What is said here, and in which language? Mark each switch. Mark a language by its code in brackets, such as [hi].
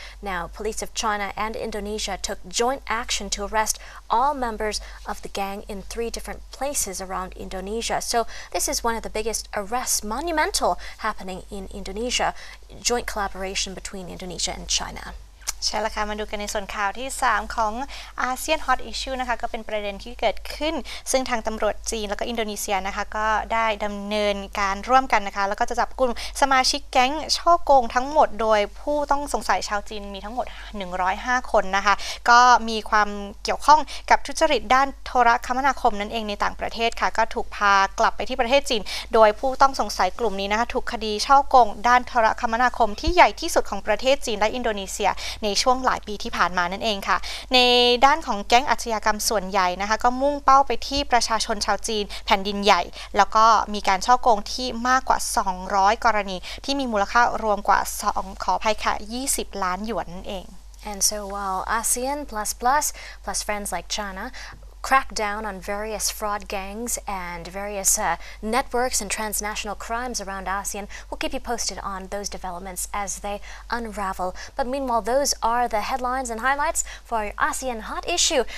[en] Now, police of China and Indonesia took joint action to arrest all members of the gang in 3 different places around Indonesia. So this is one of the biggest arrests, monumental, happening in Indonesia, joint collaboration between Indonesia and China. [th] ใช่แล้วค่ะมาดูกันในส่วนข่าวที่3ของอาเซียนฮอตอิชชูนะคะก็เป็นประเด็นที่เกิดขึ้นซึ่งทางตำรวจจีนแล้วก็อินโดนีเซียนะคะก็ได้ดำเนินการร่วมกันนะคะแล้วก็จะจับกลุ่มสมาชิกแก๊งช่อโกงทั้งหมดโดยผู้ต้องสงสัยชาวจีนมีทั้งหมด 105คนนะคะก็มีความเกี่ยวข้องกับทุจริตด้านโทรคมนาคมนั่นเองในต่างประเทศค่ะก็ถูกพากลับไปที่ประเทศจีนโดยผู้ต้องสงสัยกลุ่มนี้นะคะถูกคดีช่อโกงด้านโทรคมนาคมที่ใหญ่ที่สุดของประเทศจีนและอินโดนีเซียในช่วงหลายปีที่ผ่านมานั่นเองค่ะในด้านของแก๊งอาชญากรรมส่วนใหญ่นะคะก็มุ่งเป้าไปที่ประชาชนชาวจีนแผ่นดินใหญ่แล้วก็มีการฉ้อโกงที่มากกว่า200กรณีที่มีมูลค่ารวมกว่าขออภัยค่ะ20 ล้านหยวนนั่นเอง [en] And so while ASEAN plus friends like China crack down on various fraud gangs and various networks and transnational crimes around ASEAN. We'll keep you posted on those developments as they unravel. But meanwhile, those are the headlines and highlights for our ASEAN hot issue.